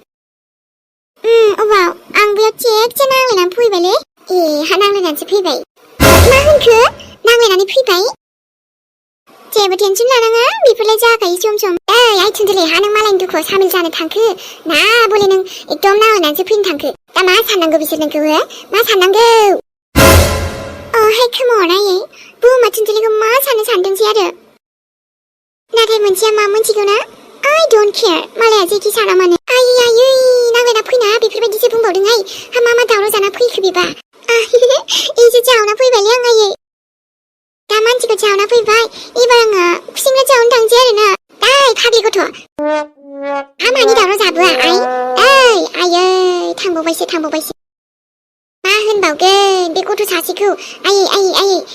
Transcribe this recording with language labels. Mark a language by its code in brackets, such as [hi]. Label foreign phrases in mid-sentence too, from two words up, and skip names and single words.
[brx] अबाव आं बेयाव थिगसे नांलायनानै फैबायलै नांलायनानैसो फैबाय मा होनखो नांलायनानै फैबाय जेबो टेनसन लानाङा बेफोरलाय जाखायो [en] some I [brx] थुनथुलि नों मालायनि दुखुआव सामिल जानो थांखो ना बले नों एकदम नांलायनानैसो फैनो थांखो दा मा साननांगौ बिसोर नोंखौ मा साननांगौ खोमावनायै बुहुमा थुनथुलिखौ मा साननो सानदोंसै आरो नाथाय मोनसेया मा मोनथिगौ ना [en] I don't care [brx] मालाया जेखि साना मानो आयै नांलायना फैना बेफोरबायदिसो बुंबावदोंहाय मा दावराव जाना फैखो बेबा एसे जावना फैबायलै आं आयै दा मानसिखौ जावना फैबाय एबार आङो खुसिंग्रा जावनो थांसै आरोना फाग्लि गथ' मानि दावराव जाबोआ आयै थांबावबायसो मा होनबावगोन बे गथ' सासेखौ आयै